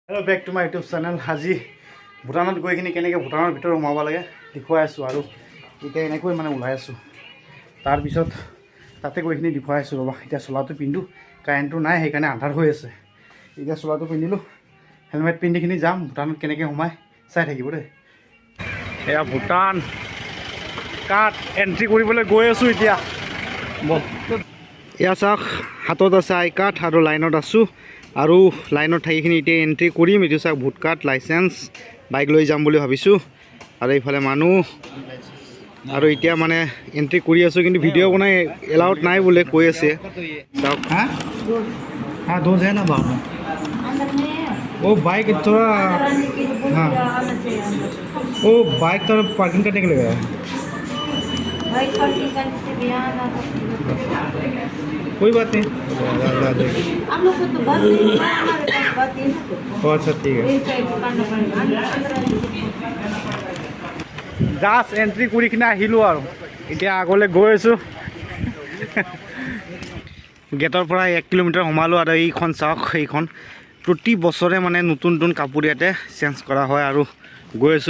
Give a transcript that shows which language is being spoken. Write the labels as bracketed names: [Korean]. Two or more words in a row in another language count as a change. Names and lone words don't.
[English] Hello back to my YouTube channel. [Assamese] আজি ভূটানত গৈ কিনে কেনেকৈ ভূটানৰ ভিতৰত সোমাব লাগে দেখুৱাই আছোঁ আৰু এতিয়া এনেকৈ মানে ওলাই আছোঁ। তাৰপিছত তাতে গৈ কিনে দেখুৱাই আছোঁ ৰ'বা। এতিয়া চোলাটো পিন্ধো, কাৰেণ্টটো নাই সেইকাৰণে আন্ধাৰ হৈ আছে। এতিয়া চোলাটো পিন্ধিলোঁ, হেলমেট পিন্ধি কিনে যাম ভূটানত কেনেকৈ সোমাই চাই থাকিব দেই। এয়া ভূটান কাৰ্ড এণ্ট্ৰি কৰিবলৈ গৈ আছোঁ এতিয়া। এয়া চাওক, হাতত আছে [English] I card [Assamese] আৰু লাইনত আছোঁ আৰু লাইনত থাকিখিনি এতিয়া এণ্ট্ৰি কৰিম। এইটো চাওক ভোট কাৰ্ড, লাইচেঞ্চ, বাইক লৈ যাম বুলি ভাবিছোঁ। আৰু এইফালে মানুহ আৰু এতিয়া মানে এণ্ট্ৰি কৰি আছোঁ, কিন্তু ভিডিঅ' বনাই এলাউড নাই বোলে কৈ আছে। [Hindi] চাওক हाँ दो है ना बाबू वो बाइक थोड़ा हाँ वो बाइक थोड़ा पार्किंग करने के लिए गया बाइक पार्किंग करने से भी आना कोई बात नहीं आप लोग को तो बात नहीं हमारे पास बात नहीं तो अच्छा ठीक है [Assamese] জাষ্ট এণ্ট্ৰি কৰি কিনে আহিলোঁ আৰু এতিয়া আগলৈ গৈ আছোঁ। গেটৰ পৰা 1 কিলোমিটাৰ সোমালোঁ আৰু এইখন চাওক, এইখন প্ৰতি বছৰে মানে নতুন নতুন কাপোৰ ইয়াতে চেঞ্জ কৰা হয় আৰু গৈ আছোঁ।